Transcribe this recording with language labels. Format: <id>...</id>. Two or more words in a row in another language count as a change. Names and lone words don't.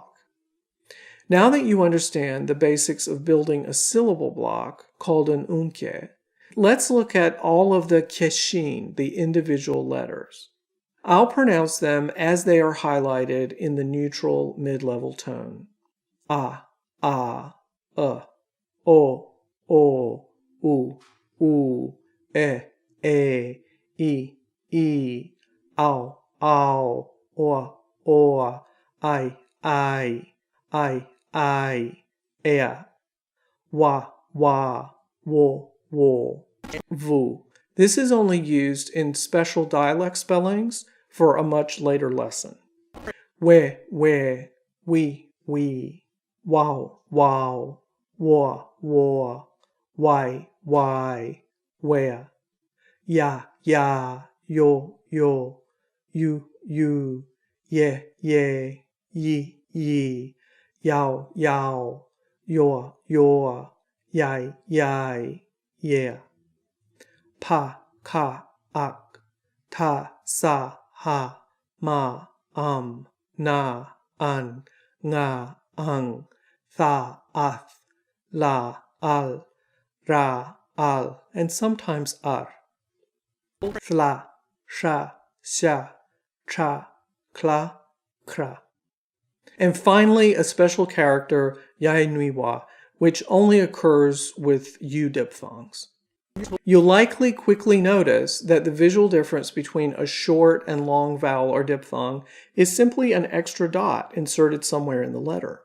<en>Now that you understand the basics of building a syllable block called an unke, let's look at all of the keshin, the individual letters. I'll pronounce them as they are highlighted in the neutral mid-level tone. A, o, u, e, i, ao, o, I, ea, wa, wo, vu. This is only used in special dialect spellings for a much later lesson. We, wow, wo, why, where, ya, yo, you, ye, yi, yao, your, yai, yeah. Pa, ka, ak, ta, sa, ha, ma, na, an, nga, ang, tha, ath, la, al, ra, al, and sometimes ar. Sla, sha, sha, cha, kla, kra. And finally, a special character, yaenuiwa, which only occurs with U diphthongs. You'll likely quickly notice that the visual difference between a short and long vowel or diphthong is simply an extra dot inserted somewhere in the letter.</en>